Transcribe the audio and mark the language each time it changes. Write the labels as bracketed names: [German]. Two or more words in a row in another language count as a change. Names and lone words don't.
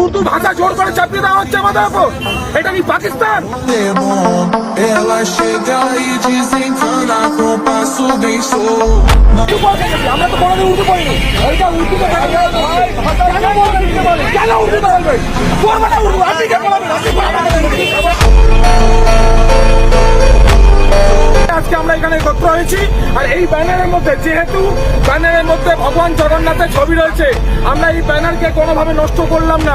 [Bangla] ভাষা জোর করে চাপিয়ে দেওয়া হচ্ছে আমাদের উপর। এটা কি পাকিস্তান? [Portuguese] Ela chega e desencana com passo bem solto. [Bangla] আমরা তো কোনোদিন উর্দু পড়িনি। এইটা উর্দু কেন উর্দু বলবে? করবে না উর্দু, আপনি কে বলবেন? আজকে আমরা এখানে একত্র হয়েছি, আর এই ব্যানারের মধ্যে, যেহেতু ব্যানারের মধ্যে ভগবান জগন্নাথের ছবি রয়েছে, আমরা এই ব্যানারকে কোনোভাবে নষ্ট করলাম না।